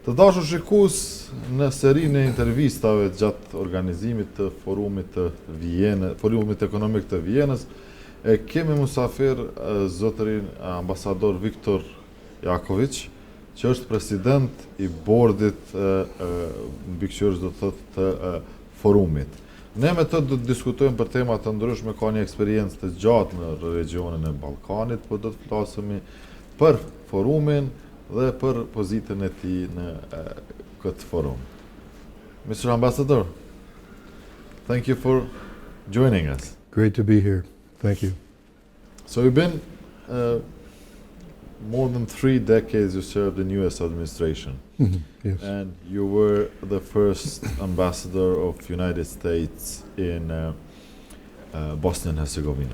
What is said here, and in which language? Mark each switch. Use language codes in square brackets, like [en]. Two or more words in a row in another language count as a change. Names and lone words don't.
[sq] Të dashur shikues, në serinë e intervistave gjatë organizimit të Forumit të Vjenës, Forumit Ekonomik të Vjenës, kemi musafir zotërin ambasador Viktor Jakovich, që është president i bordit mbikëqyrës do të thotë të Forumit. Ne me të do të diskutojmë për tema të ndryshme, ka një eksperiencë të gjatë në regionin e Ballkanit, por do të flasemi për Forumin dhe për pozitën e tij në këtë forum. [en] Mr. Ambassador, thank you for joining us. Great to be here. Thank you. So you've been more than 3 decades you served in U.S. administration. Yes. And you were the first ambassador of United States in Bosnia and Herzegovina.